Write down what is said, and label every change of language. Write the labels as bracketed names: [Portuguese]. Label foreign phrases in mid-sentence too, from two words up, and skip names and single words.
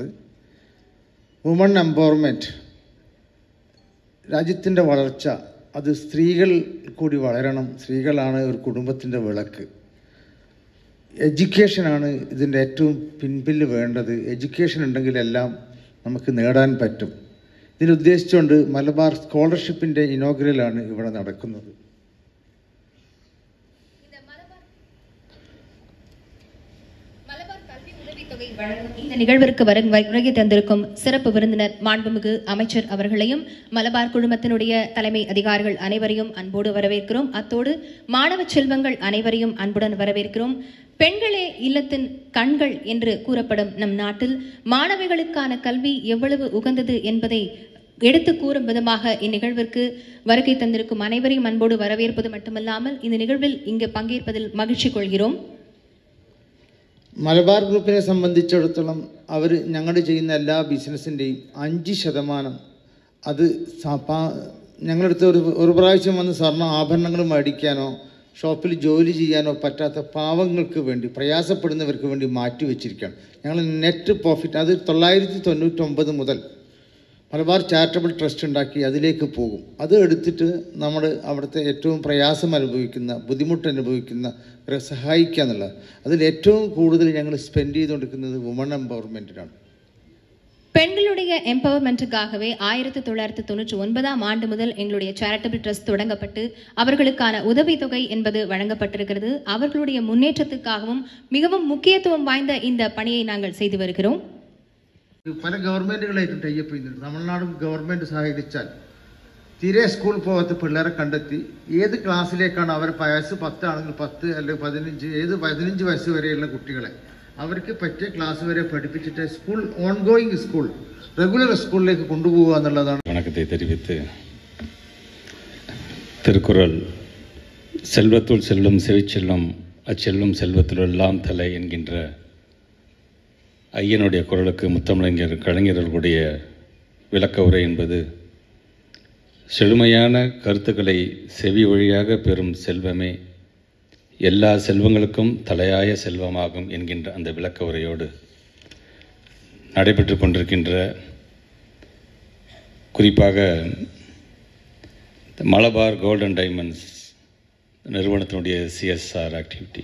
[English] women empowerment, [Malayalam] രാജ്യത്തിൻ്റെ വളർച്ച, അത് സ്ത്രീകൾ കൂടി വളരണം. സ്ത്രീകളാണ് ഒരു കുടുംബത്തിൻ്റെ വിളക്ക്. എഡ്യൂക്കേഷനാണ് ഇതിൻ്റെ ഏറ്റവും പിൻപിൽ വേണ്ടത്. എഡ്യൂക്കേഷൻ ഉണ്ടെങ്കിൽ എല്ലാം നമുക്ക് നേടാൻ പറ്റും. ഇതിനുദ്ദേശിച്ചുകൊണ്ട് മലബാർ സ്കോളർഷിപ്പിൻ്റെ ഇനോഗ്രലാണ് ഇവിടെ നടക്കുന്നത്. [Tamil] இந்த நிகழ்விற்கு வருகை தந்திருக்கும் சிறப்பு விருந்தினர் மாண்புமிகு அமைச்சர் அவர்களையும் மலபார் குழுமத்தினுடைய தலைமை அதிகாரிகள் அனைவரையும் அன்போடு வரவேற்கிறோம். அத்தோடு மாணவ செல்வங்கள் அனைவரையும் அன்புடன் வரவேற்கிறோம். பெண்களே இல்லத்தின் கண்கள் என்று கூறப்படும் நம் நாட்டில் மாணவிகளுக்கான கல்வி எவ்வளவு உகந்தது என்பதை எடுத்து கூறும் விதமாக இந்நிகழ்விற்கு வருகை தந்திருக்கும் அனைவரையும் அன்போடு வரவேற்பது மட்டுமல்லாமல் இந்த நிகழ்வில் இங்கு பங்கேற்பதில் மகிழ்ச்சி கொள்கிறோம். [Malayalam] മലബാർ ഗ്രൂപ്പിനെ സംബന്ധിച്ചിടത്തോളം അവർ ഞങ്ങൾ ചെയ്യുന്ന എല്ലാ ബിസിനസ്സിൻ്റെയും 5% അത് ഞങ്ങളടുത്ത് ഒരു പ്രാവശ്യം വന്ന് സ്വർണ്ണ ആഭരണങ്ങൾ മേടിക്കാനോ ഷോപ്പിൽ ജോലി ചെയ്യാനോ പറ്റാത്ത പാവങ്ങൾക്ക് വേണ്ടി, പ്രയാസപ്പെടുന്നവർക്ക് വേണ്ടി മാറ്റിവെച്ചിരിക്കുകയാണ്. ഞങ്ങൾ [English] net profit [Malayalam] അത് 999 മുതൽ മലബാർ ചാരിറ്റബിൾ ട്രസ്റ്റ് ഉണ്ടാക്കി അതിലേക്ക് പോകും. അത് എടുത്തിട്ട് നമ്മൾ അവിടുത്തെ ഏറ്റവും പ്രയാസം അനുഭവിക്കുന്ന, ബുദ്ധിമുട്ട് അനുഭവിക്കുന്നവരെ സഹായിക്കുക എന്നുള്ളത്. അതിൽ ഏറ്റവും കൂടുതൽ ഞങ്ങൾ സ്പെൻഡ് ചെയ്തുകൊണ്ടിരിക്കുന്നത് [English] women empowerment. [Tamil] பெண்களுடைய எம்பவர்மெண்ட்டுக்காகவே 1999ஆம் ஆண்டு முதல் எங்களுடைய [English] charitable trust [Tamil] தொடங்கப்பட்டு அவர்களுக்கான உதவித்தொகை என்பது வழங்கப்பட்டிருக்கிறது. அவர்களுடைய முன்னேற்றத்துக்காகவும் மிகவும் முக்கியத்துவம் வாய்ந்த இந்த பணியை நாங்கள் செய்து வருகிறோம். [Malayalam] പല ഗവൺമെൻറ്റുകളായിട്ടും ടൈപ്പ് ചെയ്യുന്നുണ്ട്. തമിഴ്നാട് ഗവൺമെൻറ് സഹകരിച്ചാൽ തീരെ സ്കൂളിൽ പോകാത്ത പിള്ളേരെ കണ്ടെത്തി ഏത് ക്ലാസ്സിലേക്കാണ് അവരെ വയസ്സ് 10 ആണെങ്കിൽ 10 അല്ലെങ്കിൽ 15, ഏത് 15 വയസ്സ് വരെയുള്ള കുട്ടികളെ അവർക്ക് പറ്റിയ ക്ലാസ് വരെ പഠിപ്പിച്ചിട്ട് [English] school ongoing school regular school [Malayalam] കൊണ്ടു പോക எന്നുള്ളതാണ്. [Tamil] வணக்கத்தை தெரிவித்து, திருக்குறள் செல்வத்துள் செல்லும் செவிச்செல்லும் அச்செல்லும் செல்வத்திலெல்லாம் தலை என்கின்ற ஐயனுடைய குரலுக்கு முத்தமிழர் கலைஞர்களுடைய விளக்க உரை என்பது செழுமையான கருத்துக்களை செவி வழியாக பெறும் செல்வமே எல்லா செல்வங்களுக்கும் தலையாய செல்வமாகும் என்கின்ற அந்த விளக்க உரையோடு நடைபெற்று கொண்டிருக்கின்ற குறிப்பாக மலபார் கோல்டன் டைமண்ட்ஸ் நிறுவனத்தினுடைய [English] CSR activity.